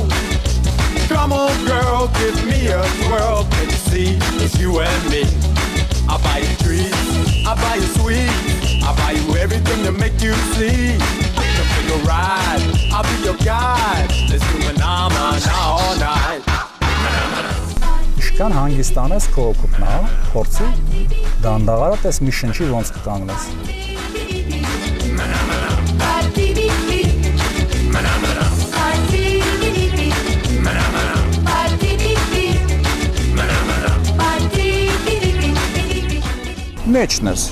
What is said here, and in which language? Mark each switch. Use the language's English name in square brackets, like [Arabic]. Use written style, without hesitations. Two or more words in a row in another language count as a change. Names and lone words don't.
[English] Come on, girl, give me a twirl. Can you see it's you and me? I'll buy you treats, I'll buy you sweets, I'll buy you everything to make you see. Come take a ride, I'll be your guide. Let's do manamana all night. [Armenian] Ինչքան հանգստանես քո օգուտն է, փորձի, դանդաղարը տես մի շնչի ոնց կկանգնես։ Մեջն ես։